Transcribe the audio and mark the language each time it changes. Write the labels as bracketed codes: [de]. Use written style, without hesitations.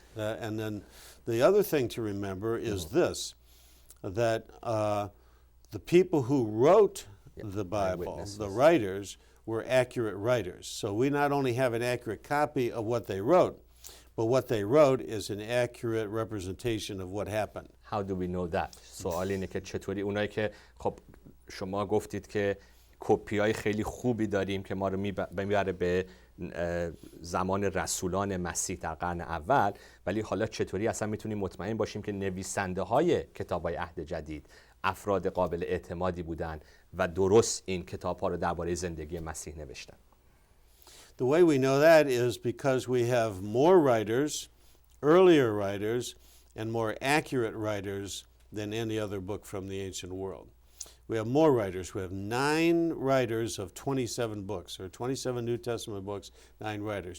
[en] and then the other thing to remember is this, that the people who wrote the Bible, the writers, were accurate writers. So we not only have an accurate copy of what they wrote, but what they wrote is an accurate representation of what happened. How do we know that? [fa] سوال اینه که چطوری اونایی که خب شما گفتید که کپی‌های خیلی خوبی داریم که ما رو میبره به زمان رسولان مسیح در قرن اول، ولی حالا چطوری اصلا میتونیم مطمئن باشیم که نویسنده های کتاب‌های عهد جدید افراد قابل اعتمادی بودن و درست این کتاب‌ها رو درباره زندگی مسیح نوشتن؟ [en] The way we know that is because we have more writers, earlier writers, and more accurate writers than any other book from the ancient world. We have more writers. We have 9 writers of 27 books, or 27 New Testament books, 9 writers.